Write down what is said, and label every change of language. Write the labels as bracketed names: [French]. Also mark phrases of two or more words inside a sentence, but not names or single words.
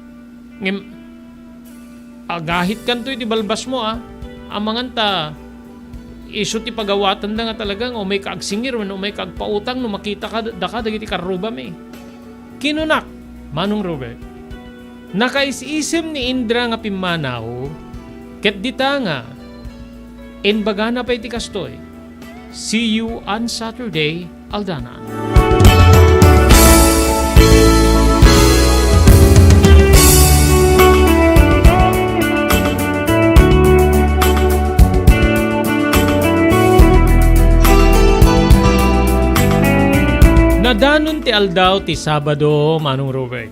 [Iloko] Agahit kan to iti balbas mo Amangan ta, iso ti pagawatan da nga talagang umay ka agsingir, umay ka agpautang, no makita ka dagiti karuba mi. Kinunak, Manong Robert, nakais-isem ni Indra nga pimanaw, ket dita nga, bagana pa iti kastoy. [English] See you on Saturday, Aldana. [Iloko] Nadanon ti aldaw ti Sabado, Manong Robert.